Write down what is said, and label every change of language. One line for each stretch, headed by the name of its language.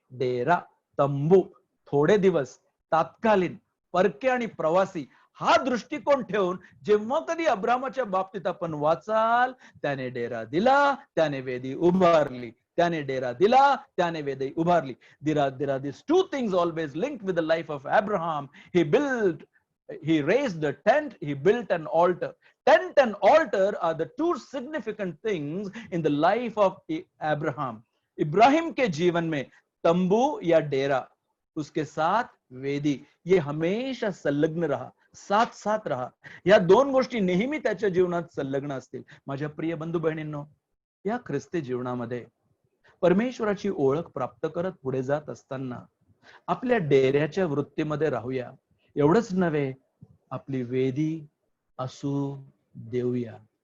Marathi: डेरा, तंबू, थोडे दिवस, तात्कालीन, परके आणि प्रवासी, हा दृष्टिकोन ठेवून जेव्हा कधी अब्रामाच्या बाबतीत आपण वाचाल, त्याने डेरा दिला, त्याने वेदी उभारली, त्याने डेरा दिला, त्याने वेदी उभारली.
English: There are these two things always linked with the life of Abraham. He raised a tent, he built an altar. Tent and altar are the two significant things in the life of Abraham.
Hindi: Ibrahim के जीवन में तंबू या डेरा, उसके साथ वेदी, ये हमेशा संलग्न रहा, साथ साथ रहा.
Marathi: या दोन गोष्टी नेहमी त्याच्या जीवनात संलग्न असतील. माझ्या प्रिय बंधू बहिणींनो, या ख्रिस्ती जीवनामध्ये परमेश्वराची ओळख प्राप्त करत पुढे जात असताना आपल्या डेऱ्याच्या वृत्तीमध्ये राहूया. एवढंच नव्हे, आपली वेदी असू देऊया.